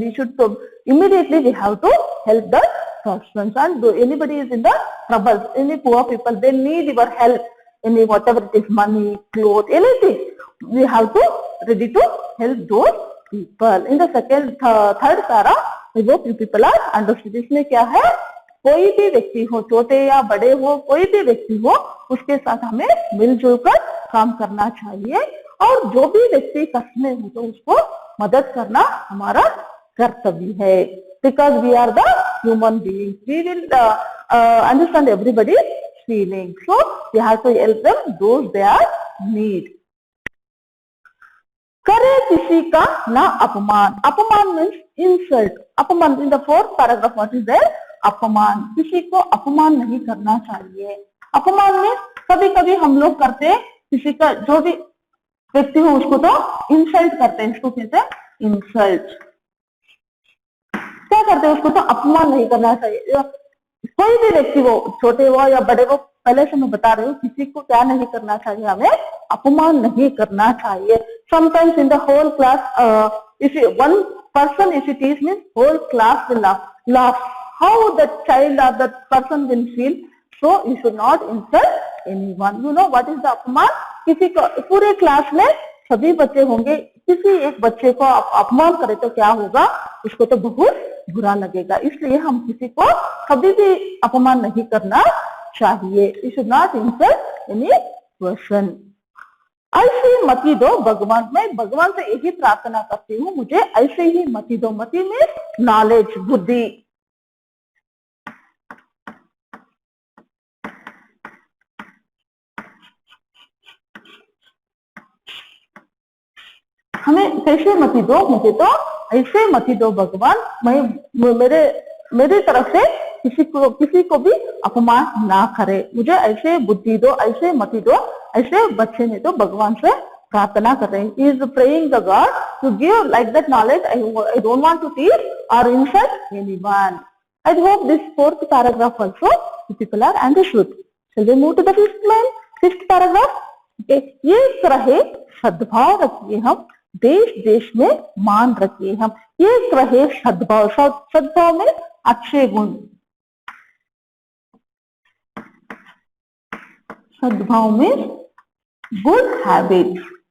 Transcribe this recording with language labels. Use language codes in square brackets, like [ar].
[en] We should immediately we have to help the persons, and anybody is in the troubles, any poor people, they need your help, any whatever it is, money, clothes, anything, we have to ready to help those people. In the third para, I hope you people are understood. [hi] इसमें क्या है? कोई भी व्यक्ति हो, छोटे या बड़े हो, कोई भी व्यक्ति हो, उसके साथ हमें मिलजुल कर काम करना चाहिए और जो भी व्यक्ति कष्ट में हो तो उसको मदद करना हमारा कर्तव्य है। [en] Because we are the human beings, we will understand everybody's feelings, so we have to help them those they are need. [hi] करे किसी का ना अपमान। [en] अपमान means insult. अपमान in the 4th paragraph what is there? [hi] अपमान। किसी को अपमान नहीं करना चाहिए। अपमान में कभी कभी हम लोग करते हैं, किसी का जो भी व्यक्ति हो उसको तो इंसल्ट करते हैं, इसको कहते हैं इंसल्ट। क्या करते हैं? उसको तो अपमान नहीं करना चाहिए। कोई भी व्यक्ति हो, छोटे हो या बड़े हो, पहले से मैं बता रही हूँ, किसी को क्या नहीं करना चाहिए? हमें अपमान नहीं करना चाहिए। [en] Sometimes in the whole class, if one person if it is means whole class will laugh. How that child or that person will feel? So you should not insult anyone. You know what is the अपमान? [hi] किसी को, पूरे class में सभी बच्चे होंगे, किसी एक बच्चे को अपमान करे तो क्या होगा? उसको तो बहुत बुरा लगेगा। इसलिए हम किसी को कभी भी अपमान नहीं करना चाहिए। [en] You should not insult any person. [hi] ऐसे मति दो भगवान। मैं भगवान से यही प्रार्थना करती हूँ, मुझे ऐसे ही मति दो। मति में नॉलेज, बुद्धि। हमें कैसे मति दो? मुझे तो ऐसे मति दो भगवान, मैं मेरे तरफ से किसी को भी अपमान ना करे। मुझे ऐसे बुद्धि दो, ऐसे मति दो, ऐसे बच्चे ने तो भगवान से प्रार्थना कर रहे हैं। [en] He is praying the God to give like that knowledge. I don't want to teach or insult anyone. I hope this fourth paragraph also you people are understood. Shall we move to the fifth paragraph? Okay. [hi] एक रहे सद्भाव रखिए हम, देश देश में मान रखिए हम. एक रहे सद्भाव, सद्भाव में अच्छे गुण, सद्भाव में [en] Good habit.